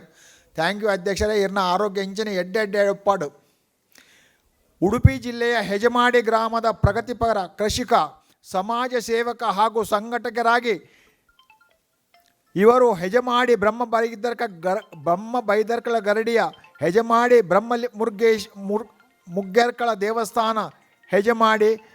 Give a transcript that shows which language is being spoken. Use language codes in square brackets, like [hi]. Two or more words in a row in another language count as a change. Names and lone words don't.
[en] thank you [tcy] ಅಧ್ಯಕ್ಷರೇ. ಇರ್ನ ಆರೋಗ್ಯ ಇಂಚಿನ ಎಡ್ಡೆ ಉಪ್ಪಾಡು. [kn] ಉಡುಪಿ ಜಿಲ್ಲೆಯ ಹೆಜಮಾಡಿ ಗ್ರಾಮದ ಪ್ರಗತಿಪರ ಕೃಷಿಕ, ಸಮಾಜ ಸೇವಕ ಹಾಗೂ ಸಂಘಟಕರಾಗಿ ಇವರು ಹೆಜಮಾಡಿ ಬ್ರಹ್ಮ ಬೈದರ್ಕಳ ಗರಡಿಯ ಹೆಜಮಾಡಿ ಮುಗ್ಗೆರ್ಕಳ ದೇವಸ್ಥಾನ, ಹೆಜಮಾಡಿ